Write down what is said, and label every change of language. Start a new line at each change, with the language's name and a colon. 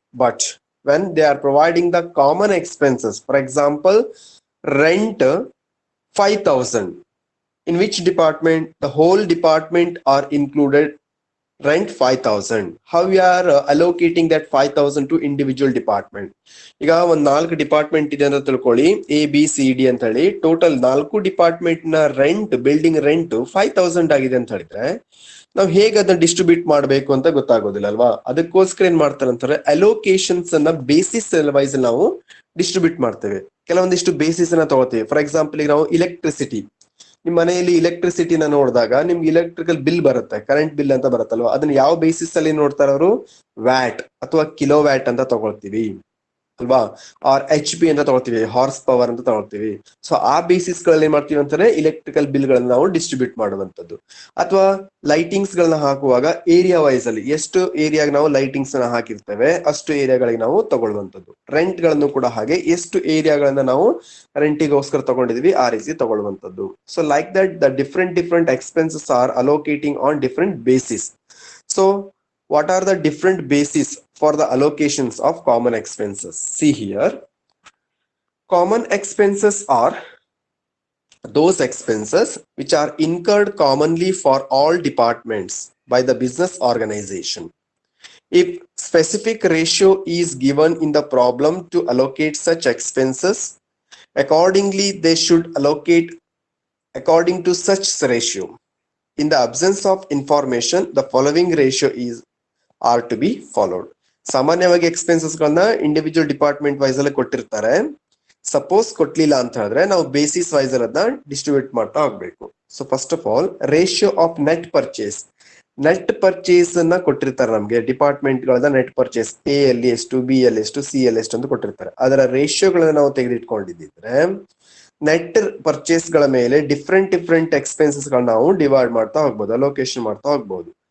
English: But when they are providing the common expenses, for example, rent 5,000, in which department the whole department are included, rent 5,000. How we are allocating that 5,000 to individual department.
Kannada: ಈಗ ಒಂದ್ 4 department ಇದೆ ಅಂತ ತಿಳ್ಕೊಳ್ಳಿ, ABCD ಅಂತ ಹೇಳಿ. Total 4 department ನ rent, building rent 5,000 ಆಗಿದೆ ಅಂತ ಹೇಳಿದ್ರೆ ನಾವು ಹೇಗೆ ಅದನ್ನ ಡಿಸ್ಟ್ರಿಬ್ಯೂಟ್ ಮಾಡಬೇಕು ಅಂತ ಗೊತ್ತಾಗೋದಿಲ್ಲ ಅಲ್ವಾ. ಅದಕ್ಕೋಸ್ಕರ ಏನ್ ಮಾಡ್ತಾರೆ ಅಂತಾರೆ, ಅಲೋಕೇಶನ್ಸ್ ಅನ್ನ ಬೇಸಿಸ್ ವೈಸ್ ನಾವು ಡಿಸ್ಟ್ರಿಬ್ಯೂಟ್ ಮಾಡ್ತೇವೆ. ಕೆಲವೊಂದಿಷ್ಟು ಬೇಸಿಸ್ ಅನ್ನ ತಗೋತೀವಿ. ಫಾರ್ ಎಕ್ಸಾಂಪಲ್, ಈಗ ನಾವು ಇಲೆಕ್ಟ್ರಿಸಿಟಿ, ನಿಮ್ ಮನೆಯಲ್ಲಿ ಇಲೆಕ್ಟ್ರಿಸಿಟಿನ ನೋಡಿದಾಗ ನಿಮ್ಗೆ ಇಲೆಕ್ಟ್ರಿಕಲ್ ಬಿಲ್ ಬರುತ್ತೆ, ಕರೆಂಟ್ ಬಿಲ್ ಅಂತ ಬರುತ್ತಲ್ವಾ. ಅದನ್ನ ಯಾವ ಬೇಸಿಸ್ ಅಲ್ಲಿ ನೋಡ್ತಾರ ಅವರು, ವ್ಯಾಟ್ ಅಥವಾ ಕಿಲೋ ವ್ಯಾಟ್ ಅಂತ ತಗೊಳ್ತೀವಿ ಅಲ್ವಾ, ಆರ್ HP ಅಂತ ತಗೊಳ್ತೀವಿ, ಹಾರ್ಸ್ ಪವರ್ ಅಂತ ತಗೊಳ್ತೀವಿ. ಸೊ ಆ ಬೇಸಿಸ್ ಗಳಲ್ಲಿ ಏನ್ ಮಾಡ್ತೀವಿ ಅಂತಾರೆ, ಇಲೆಕ್ಟ್ರಿಕಲ್ ಬಿಲ್ ಗಳನ್ನ ನಾವು ಡಿಸ್ಟ್ರಿಬ್ಯೂಟ್ ಮಾಡುವಂತದ್ದು. ಅಥವಾ ಲೈಟಿಂಗ್ಸ್ ಗಳನ್ನ ಹಾಕುವಾಗ ಏರಿಯಾ ವೈಸ್ ಅಲ್ಲಿ ಎಷ್ಟು ಏರಿಯಾಗ ನಾವು ಲೈಟಿಂಗ್ಸ್ ನ ಹಾಕಿರ್ತೇವೆ ಅಷ್ಟು ಏರಿಯಾಗಳಿಗೆ ನಾವು ತಗೊಳ್ಳುವಂತದ್ದು. ರೆಂಟ್ ಗಳನ್ನು ಕೂಡ ಹಾಗೆ ಎಷ್ಟು ಏರಿಯಾಗಳನ್ನ ನಾವು ರೆಂಟಿಗೋಸ್ಕರ ತಗೊಂಡಿದ್ವಿ ಆ ರೀತಿ ತಗೊಳ್ಳುವಂತದ್ದು.
English: So like that the different expenses are allocating on different basis. So what are the different bases for the allocations of common expenses? See here, common expenses are those expenses which are incurred commonly for all departments by the business organization. If specific ratio is given in the problem to allocate such expenses, accordingly they should allocate according to such ratio. In the absence of information, the following ratio are to be followed.
Kannada: ಸಾಮಾನ್ಯವಾಗಿ expenses ಗಳನ್ನ individual department wise ಅಲ್ಲಿ ಕೊಟ್ಟಿರ್ತಾರೆ. Suppose ಕೊಟ್ಲಿಲ್ಲ ಅಂತ ಹೇಳಿದ್ರೆ ನಾವು basis wise ಅದನ್ನ distribute ಮಾಡ್ತಾ ಹೋಗ್ಬೇಕು.
English: So first of all ratio of net purchase.
Kannada: Net purchase ಅನ್ನ ಕೊಟ್ಟಿರ್ತಾರೆ ನಮ್ಗೆ ಡಿಪಾರ್ಟ್ಮೆಂಟ್ ಗಳನ್ನ ನೆಟ್ ಪರ್ಚೇಸ್ ಎ ಅಲ್ಲಿ ಎಷ್ಟು, ಬಿ ಅಲ್ಲಿ ಎಷ್ಟು, ಸಿ ಅಲ್ಲಿ ಎಷ್ಟು ಅಂತ ಕೊಟ್ಟಿರ್ತಾರೆ. ಅದರ ರೇಷಿಯೋಗಳನ್ನ ನಾವು ತೆಗೆದಿಟ್ಕೊಂಡಿದ್ರೆ ನೆಟ್ ಪರ್ಚೇಸ್ ಗಳ ಮೇಲೆ ಡಿಫ್ರೆಂಟ್ ಎಕ್ಸ್ಪೆನ್ಸಸ್ ಗಳನ್ನ ನಾವು ಡಿವೈಡ್ ಮಾಡ್ತಾ ಹೋಗ್ಬೋದು, ಅಲೋಕೇಶನ್ ಮಾಡ್ತಾ ಹೋಗ್ಬೋದು.